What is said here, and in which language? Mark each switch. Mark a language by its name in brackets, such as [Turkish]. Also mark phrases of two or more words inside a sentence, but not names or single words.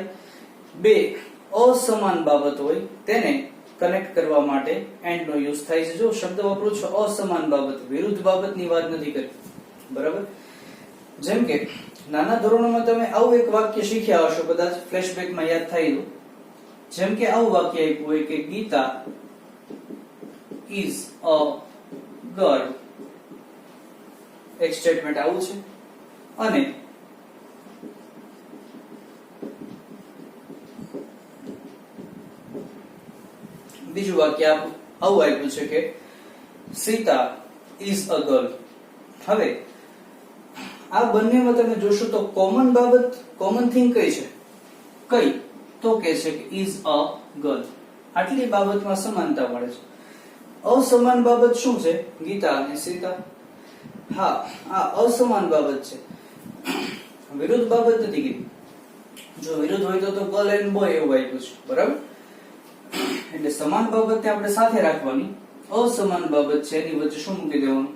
[Gujarati] બે અસમાન બાબત હોય તેને કનેક્ટ કરવા માટે એન્ડ નો યુઝ થાય છે. જો શબ્દ વાપરું છું અસમાન બાબત, વિરુદ્ધ બાબતની વાત નથી કરી, બરાબર. જેમ કે નાના ધોરણોમાં તમે આવું એક વાક્ય શીખ્યા હશો, કદાચ ફ્લેશબેકમાં યાદ થાય તો. જેમ કે આવું વાક્ય આપ્યું હોય કે ગીતા [English] is a girl. [Gujarati] એક સ્ટેટમેન્ટ આવું છે અને બીજું વાક્ય આવું આપ્યું છે કે સીતા [English] is a girl. [Gujarati] હવે આ બંનેમાં તમે જોશો તો કોમન બાબત, [English] common thing [Gujarati] કઈ છે? કઈ? તો કે છે કે [English] is a girl. [Gujarati] આટલી બાબતમાં સમાનતા મળે છે. અસમાન બાબત શું છે? ગીતા અને સીતા. હા, આ અસમાન બાબત છે, વિરુદ્ધ બાબત નથી કીધી. જો વિરુદ્ધ હોય તો [English] girl and boy [Gujarati] એવું આપ્યું છે, બરાબર. એટલે સમાન બાબતને આપણે સાથે રાખવાની, અસમાન બાબત છે એની વચ્ચે શું મૂકી દેવાનું?